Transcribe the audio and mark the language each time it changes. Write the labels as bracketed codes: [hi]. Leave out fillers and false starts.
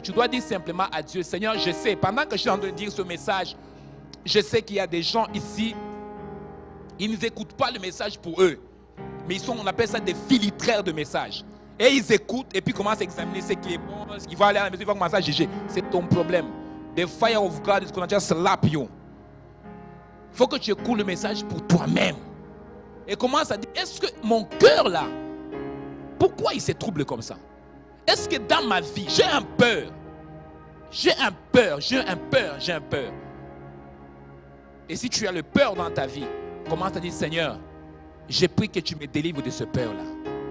[fr] Tu dois dire simplement à Dieu, Seigneur, je sais, pendant que je suis en train de dire ce message, je sais qu'il y a des gens ici, ils ne écoutent pas le message pour eux. Mais on appelle ça des filtraires de messages. Et ils écoutent et puis commencent à examiner ce qui est bon. Ils vont aller à la maison, ils vont commencer à juger. C'est ton problème. [en] The fire of God is going to just slap you. [fr] Il faut que tu écoutes le message pour toi-même. Et commence à dire, est-ce que mon cœur là, pourquoi il se trouble comme ça? Est-ce que dans ma vie, j'ai un peur? J'ai un peur, j'ai un peur, j'ai un peur. Et si tu as le peur dans ta vie, commence à dire, Seigneur, j'ai pris que tu me délivres de ce peur-là.